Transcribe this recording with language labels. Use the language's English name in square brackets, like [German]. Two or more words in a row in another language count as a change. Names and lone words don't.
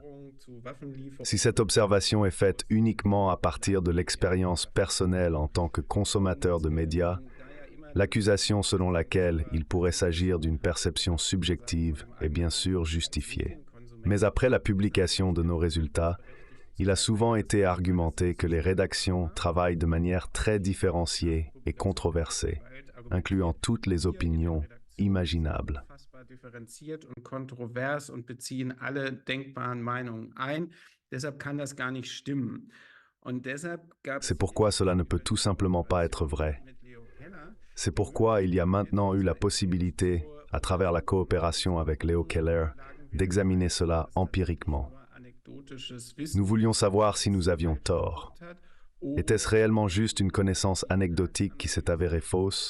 [French] Si cette observation est faite uniquement à partir de l'expérience personnelle en tant que consommateur de médias, l'accusation selon laquelle il pourrait s'agir d'une perception subjective est bien sûr justifiée. Mais après la publication de nos résultats, il a souvent été argumenté que les rédactions travaillent de manière très différenciée et controversée, incluant toutes les opinions imaginables. [German] Differenziert und kontrovers und beziehen alle denkbaren Meinungen ein. Deshalb kann das gar nicht stimmen. Und deshalb gab [French] C'est pourquoi cela ne peut tout simplement pas être vrai. C'est pourquoi il y a maintenant eu la possibilité, à travers la coopération avec Leo Keller, d'examiner cela empiriquement. Nous voulions savoir si nous avions tort. Était-ce réellement juste une connaissance anecdotique qui s'est avérée fausse?